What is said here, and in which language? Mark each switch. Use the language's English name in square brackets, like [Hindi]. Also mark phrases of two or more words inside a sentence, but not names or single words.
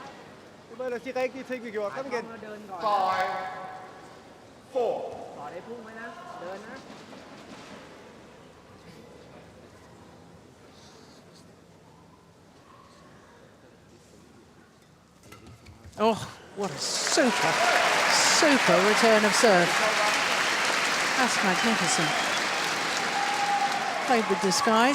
[Danish] Det var ellers de rigtige ting, vi gjorde. [Thai] หา [Danish] Kom [Thai] ช่อง [Danish] igen. [Thai] แล้วเดินก่อน 5, 4. ต่อได้พุ่งไหมนะ เดินนะ [English] Oh, what a super, super return of serve. That's magnificent. Played with disguise.